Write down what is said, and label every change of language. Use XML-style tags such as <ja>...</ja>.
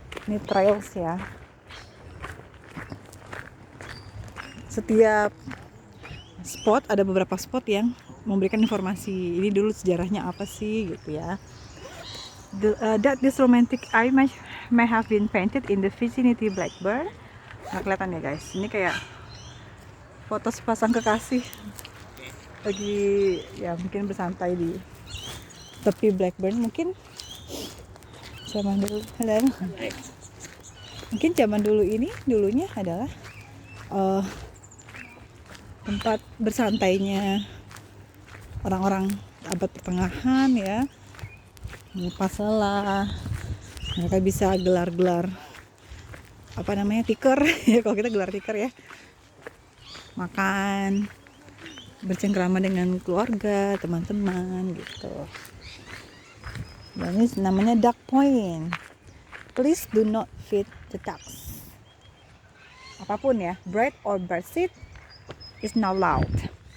<id>Ini trails ya. Setiap spot ada beberapa spot yang memberikan informasi ini dulu sejarahnya apa sih gitu ya.</id> <en>That this romantic eye may have been painted in the vicinity Blackburn.</en> <id>Nah, kelihatan ya guys, ini kayak foto sepasang kekasih lagi ya mungkin bersantai di tepi Blackburn. Mungkin zaman dulu, mungkin zaman dulu ini dulunya adalah tempat bersantainya orang-orang abad pertengahan ya, melepas lelah. Mereka bisa gelar-gelar tikar ya, kalau kita gelar tikar ya, makan, bercengkrama dengan keluarga, teman-teman gitu. Dan ini namanya duck point.</id> <en>Please do not feed the ducks.</en> <id>Apapun ya,</id> <en>bread or bird seed is not allowed.</en>